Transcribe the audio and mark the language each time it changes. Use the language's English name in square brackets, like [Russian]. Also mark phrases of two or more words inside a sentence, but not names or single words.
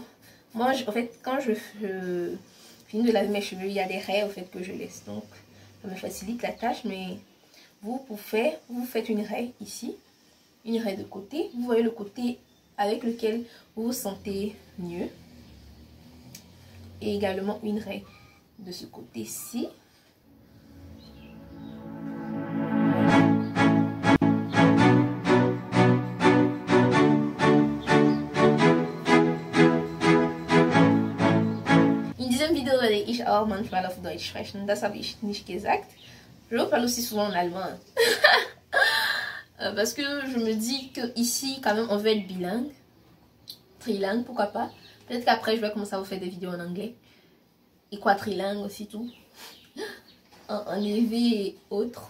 [French] Moi, en fait, quand je finis de laver mes cheveux, il y a des raies au fait que je laisse. Donc, ça me facilite la tâche. Mais vous faites une raie ici. Une raie de côté. Vous voyez le côté avec lequel vous vous sentez mieux. Et également une raie de ce côté-ci. [German] In diesem Video werde ich auch manchmal auf Deutsch sprechen. Das habe ich nicht gesagt. [French] Je parle aussi souvent en allemand. Parce que je me dis que ici quand même on veut être bilingue. Trilingue, pourquoi pas. Peut-être qu'après je vais commencer à vous faire des vidéos en anglais. Et quadrilingue aussi tout. en élevé et autres.